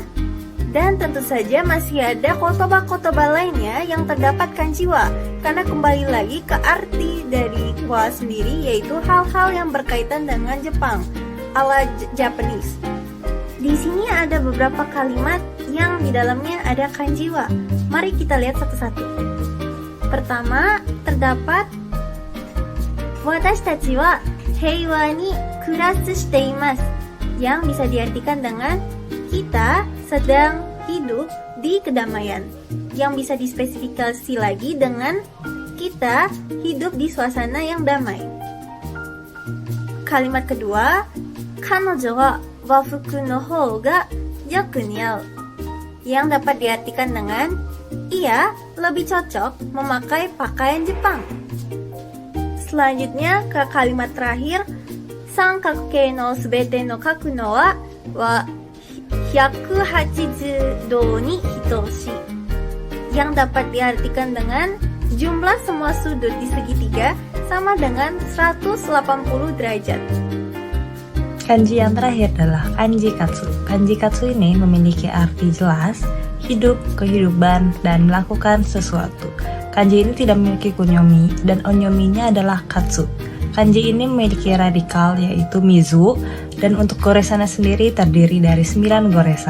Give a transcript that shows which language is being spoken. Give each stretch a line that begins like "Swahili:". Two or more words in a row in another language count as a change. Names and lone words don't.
Indonesian: Dan tentu saja masih ada kotoba-kotoba lainnya yang terdapat kanji wa, karena kembali lagi ke arti dari wa sendiri, yaitu hal-hal yang berkaitan dengan Jepang ala Japanese. Di sini ada beberapa kalimat yang di dalamnya ada kanji wa. Mari kita lihat satu-satu. Pertama, terdapat
Japanese: 私たちは平和に暮らすしています,
Indonesian: yang bisa diartikan dengan kita sedang hidup di kedamaian, yang bisa dispesifikasi lagi dengan kita hidup di suasana yang damai. Kalimat kedua,
Japanese: 彼女は和服の方がよく似合う,
Indonesian: yang dapat diartikan dengan ia lebih cocok memakai pakaian Jepang. Selanjutnya ke kalimat terakhir,
Japanese: 三角形のすべての角の和は180度に等し,
Indonesian: yang dapat diartikan dengan jumlah semua sudut di segitiga sama dengan 180 derajat. Kanji yang terakhir adalah kanji katsu. Kanji katsu ini memiliki arti jelas, hidup, kehidupan, dan melakukan sesuatu. Kanji ini tidak memiliki kunyomi, dan onyominya adalah katsu. Kanji ini memiliki radikal yaitu mizu, dan untuk goresannya sendiri terdiri dari 9 goresan.